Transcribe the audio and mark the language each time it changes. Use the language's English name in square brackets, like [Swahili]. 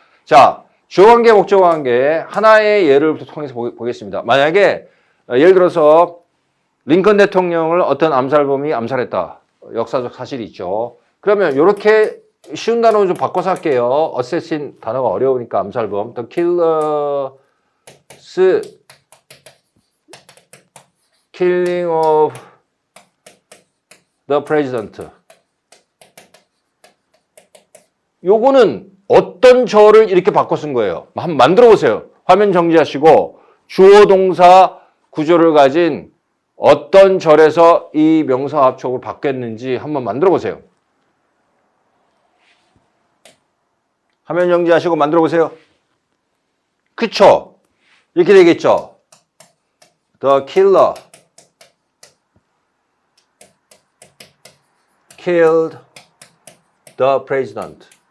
[Korean] 자, 주어관계, 목적관계 하나의 예를 통해서 보겠습니다. 만약에 예를 들어서 링컨 대통령을 어떤 암살범이 암살했다. 역사적 사실이 있죠. 그러면 이렇게 쉬운 단어로 좀 바꿔서 할게요. assassin 단어가 어려우니까 암살범. [English] The killer's killing of the president. [Korean] 요거는 어떤 절을 이렇게 바꿔 쓴 거예요. 한번 만들어 보세요. 화면 정지하시고 주어 동사 구조를 가진 어떤 절에서 이 명사 합촉을 바뀌었는지 한번 만들어 보세요. 화면 정지하시고 만들어 보세요. 그쵸? 이렇게 되겠죠? [English] The killer killed the president.